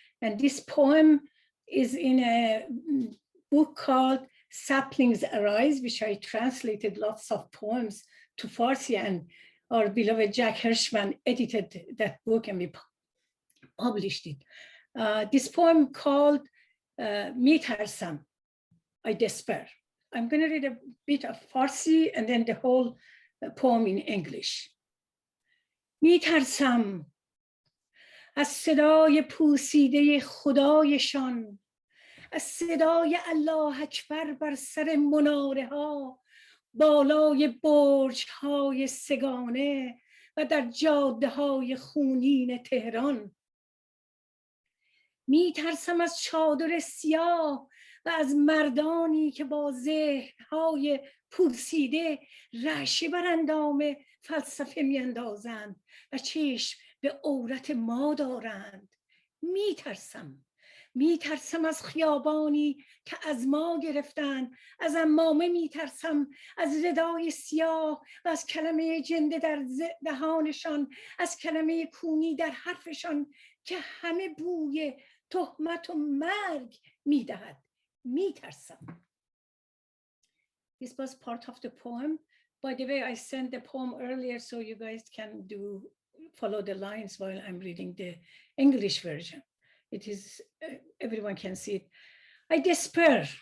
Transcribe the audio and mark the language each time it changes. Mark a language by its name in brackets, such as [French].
[English] And this poem is in a book called Saplings Arise, which I translated lots of poems to Farsi, and our beloved Jack Hirschman edited that book and we published it. This poem called Mitarsam, I Despair. I'm going to read a bit of Farsi and then the whole poem in English. [Persian] Mitarsam از صدای پوسیده خدایشان، از صدای الله اکبر بر سر مناره ها، بالای برج های سگانه و در جاده های خونین تهران. می ترسم از چادر سیاه و از مردانی که با ذهن‌های پوسیده رعشه بر اندام فلسفه میاندازند و چشم به عورت ما دارند. میترسم از خیابانی که از ما گرفتند، از عمامه میترسم، از ردای سیاه و از کلمه جنده در دهانشان، از کلمه کونی در حرفشان که همه بوی تهمت و مرگ میدهد. میترسم. [English] This was part of the poem. By the way, I sent the poem earlier so you guys can follow the lines while I'm reading the English version. It is, everyone can see it. I despair.